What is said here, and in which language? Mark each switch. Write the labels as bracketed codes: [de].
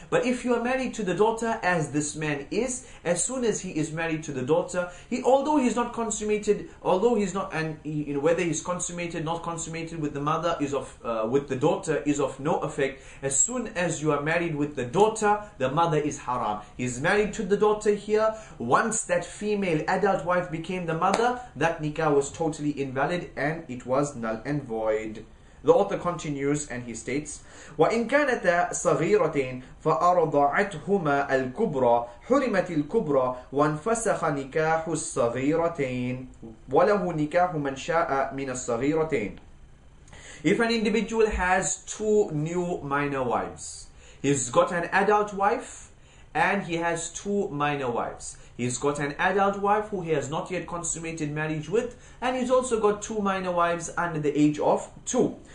[en] But if you are married to the daughter, as this man is, as soon as he is married to the daughter, although he's not consummated, whether he's consummated, not consummated with the mother with the daughter is of no effect. As soon as you are married with the daughter, the mother is haram. He's married to the daughter here. Once that female adult wife became the mother, that nikah was totally invalid and it was null and void. The author continues and he states, [ar] وَإِنْ كَانَتَا صَغِيرَتين فَأَرْضَعَتْهُمَا الْكُبْرَى حُرِمَتِ الْكُبْرَى وَانْفَسَخَ نِكَاحُ الصَّغِيرَتين وَلَهُ نِكَاحُ مَنْ شَاءَ مِنَ الصَّغِيرَتين. [en] If an individual has 2 new minor wives, he's got an adult wife and he has 2 minor wives. He's got an adult wife who he has not yet consummated marriage with, and he's also got 2 minor wives under the age of 2.